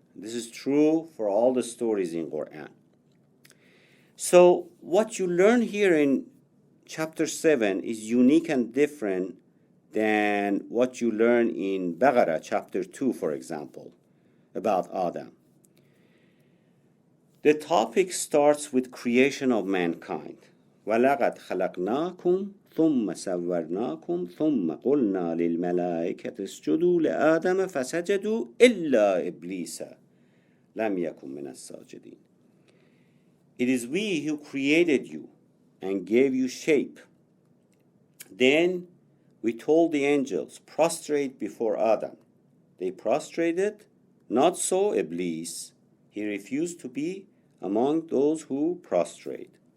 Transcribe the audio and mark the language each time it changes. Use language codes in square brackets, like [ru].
[en] This is true for all the stories in Qur'an. So what you learn here in chapter 7 is unique and different than what you learn in Baqarah chapter 2, for example, about Adam. The topic starts with creation of mankind. [ar] وَلَقَدْ خَلَقْنَاكُمْ ثم سورناكم ثم قلنا للملائكة اسجدوا لآدم فسجدوا إلا إبليس لم يكن من الساجدين. [en] It is we who created you and gave you shape. Then we told the angels, prostrate before Adam. They prostrated, not so Iblis. He refused to be among those who prostrate.